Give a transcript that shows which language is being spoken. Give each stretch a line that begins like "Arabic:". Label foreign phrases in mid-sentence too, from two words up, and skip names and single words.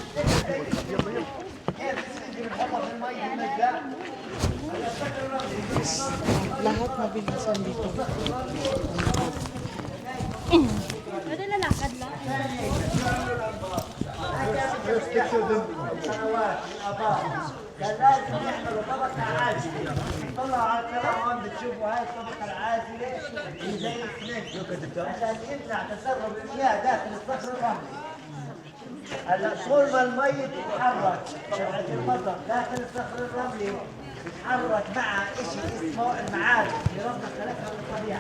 Filipino: Lahat mabilisan dito. Pwede lalakad lang.
English: First picture them.
Arabic: كان لازم يعملوا طبقة عازلة. طلعوا على الكرام بتشوفوا هاي الطبقة العازلة اللي زي السنين عشان يمنع تسرب المياه داخل الصخر الرملي. هلا طول ما المي تتحرك تبعت المطر داخل الصخر الرملي بتتحرك مع شيء اسمه المعادن اللي ربنا خلقها من الطبيعة.